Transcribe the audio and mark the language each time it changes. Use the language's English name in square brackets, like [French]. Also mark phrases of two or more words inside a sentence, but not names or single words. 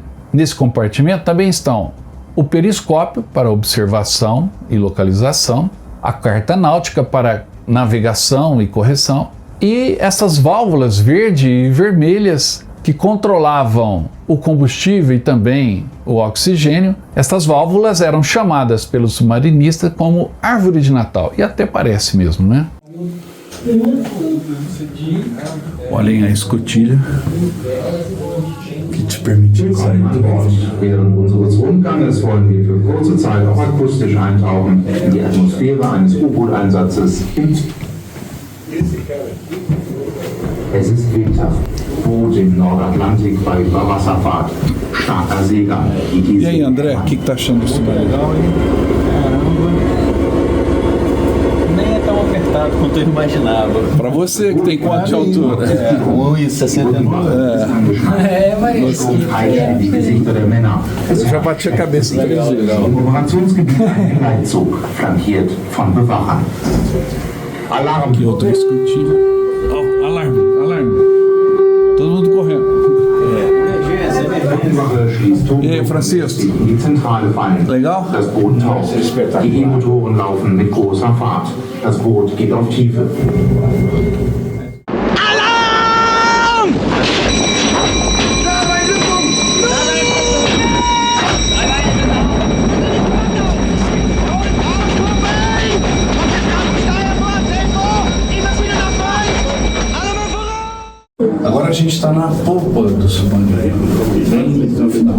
[Portuguese] Nesse compartimento também estão o periscópio para observação e localização, a carta náutica para navegação e correção, e essas válvulas verde e vermelhas que controlavam o combustível e também o oxigênio. Estas válvulas eram chamadas pelos submarinistas como árvore de Natal, e até parece mesmo, né? Olhem a escotilha que te permite sair do [German] Während unseres Rundganges wollen wir für kurze Zeit auch akustisch eintauchen in die Atmosphäre eines U-Boot-Einsatzes. Es ist Windhaft. Boot im Nordatlantik bei Überwasserfahrt. Starker Seegang. [Portuguese] E aí, André, o que tá achando disso? Legal, hein? Caramba. Nem é tão apertado quanto eu imaginava. Para você que tem quanto de altura? 1,69. [German] Mas die Gesichter der Männer. [Portuguese] Eu já bati a cabeça 3 vezes. [German] Im Operationsgebiet ein Leitzug, flankiert von Bewachern. Alarm! [Portuguese] E outra escotilha. Oh, alarme, alarme. Todo mundo correndo. E aí, Francisco? [German] Die Zentrale fallen. [Portuguese] Legal? [German] Das Boot taucht. Die E-Motoren laufen mit großer Fahrt. Das Boot geht auf Tiefe. [Portuguese] Agora a gente está na polpa do submarino, bem no final.